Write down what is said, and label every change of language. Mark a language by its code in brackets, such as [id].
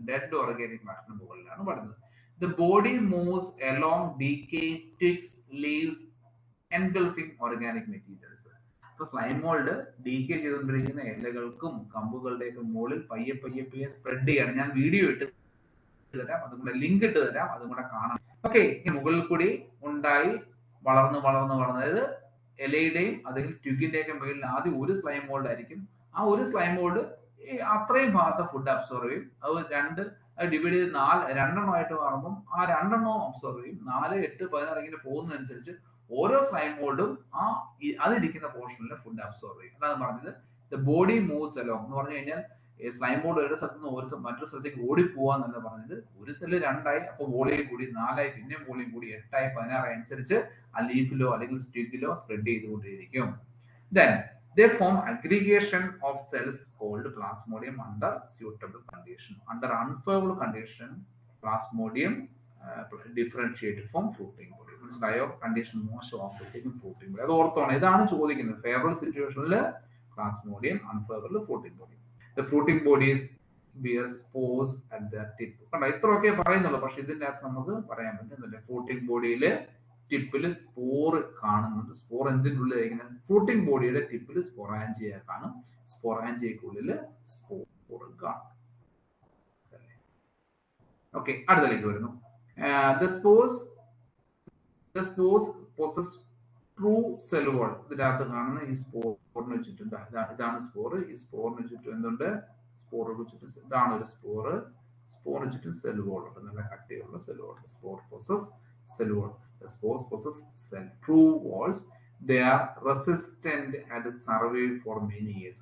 [ml] Dead organic മാറ്ററിന് മുകളിലാണ് പറയുന്നത്. [en] The body moves along decaying twigs, leaves, engulfing organic materials. [ml] അപ്പൊ slime mould decay ചെയ്തുകൊണ്ടിരിക്കുന്ന ഇലകൾക്കും കമ്പുകളുടെയൊക്കെ മുകളിൽ പയ്യെ പയ്യെ പയ്യെ സ്പ്രെഡ് ചെയ്യാണ്. ഞാൻ വീഡിയോ ഇട്ട് തരാം, അതും കൂടെ ലിങ്ക് ഇട്ട് തരാം, അതും കൂടെ കാണാം. ഓക്കെ, മുകളിൽ കൂടി ഉണ്ടായി വളർന്ന് വളർന്ന് വളർന്ന്, അതായത് ഇലയുടെയും അല്ലെങ്കിൽ ട്യൂഗിന്റെയൊക്കെ മുകളിൽ ആദ്യം ഒരു സ്ലൈം മോൾഡ് ആയിരിക്കും. ആ ഒരു സ്ലൈം മോൾഡ് അത്രയും ഭാഗത്തെ ഫുഡ് അബ്സോർവ് ചെയ്യും. അത് ഡിവൈഡ് ചെയ്ത് രണ്ടെണ്ണമായിട്ട് മാറുമ്പോൾ ആ രണ്ടെണ്ണവും അബ്സോർവ് ചെയ്യും. 4, 8, 16 ഇങ്ങനെ പോകുന്നതനുസരിച്ച് ഓരോ സ്ലൈം മോൾഡും അതിരിക്കുന്ന പോർഷനിൽ ഫുഡ് അബ്സോർവ് ചെയ്യും. അതാണ് പറഞ്ഞത് [en] the body moves along [ml] എന്ന് പറഞ്ഞു കഴിഞ്ഞാൽ സ്ലൈം മോൾഡ് ഒരു സ്ഥലത്ത് നിന്ന് മറ്റൊരു സ്ഥലത്തേക്ക് ഓടിപ്പോവാന്നല്ല പറഞ്ഞത്. ഒരു സെല്ല് 2ആയി, അപ്പൊ വോളിയം കൂടി 4ആയി, പിന്നെ വോളിയം കൂടി 8ആയി, 16ആയി അനുസരിച്ച് ആ ലീഫിലോ അല്ലെങ്കിൽ സ്റ്റിക്കിലോ സ്പ്രെഡ് ചെയ്തുകൊണ്ടിരിക്കും. [en] Then they form aggregation of cells called plasmodium under suitable condition. Under unfavorable condition, plasmodium differentiated from fruiting body. [ml] മനസ്സിലായോ? Condition മോശമാകുമ്പോഴത്തേക്കും fruiting body. അത് ഓർത്തോണം, ഇതാണ് ചോദിക്കുന്നത്. ഫേവറബിൾ സിറ്റുവേഷനിൽ Plasmodium, unfavourable fruiting body. [en] The fruiting bodies bear spores at their tip. [ml] കണ്ടോ, ഇത്രയൊക്കെ പറയുന്നുള്ളൂ. പക്ഷെ ഇതിന്റെ അകത്ത് നമുക്ക് പറയാൻ പറ്റുന്നില്ല. ഫ്രൂട്ടിംഗ് ബോഡിയില് ടിപ്പില് സ്പോർ കാണുന്നുണ്ട്. സ്പോർ എന്തിൻ്റെ ഉള്ളിലായിരിക്കുന്നത്? ഫ്രൂട്ടിംഗ് ബോഡിയുടെ ടിപ്പില് സ്പൊറാഞ്ചിയ കാണും. സ്പൊറാഞ്ചിയക്കുള്ളില് സ്പോർ കാണും. ഓക്കെ, അടുത്തലേക്ക് വരുന്നു. [en] The spores possess true cell wall. [ml] ഇതിന്റെ അകത്ത് കാണുന്ന ഈ സ്പോറിന് വെച്ചിട്ടുണ്ട്. ഇതാണ് സ്പോർ. ഈ സ്പോറിന് ചുറ്റും എന്തുണ്ട്? സ്പോറിന് ചുറ്റും ഇതാണ് ഒരു സ്പോറ്. സ്പോറിന് ചുറ്റും സെൽ വോൾ ഉണ്ട്, നല്ല കട്ടിയുള്ള cell wall. [en] Spore possess cell wall. The spores possess true walls. They are resistant and survive for many years.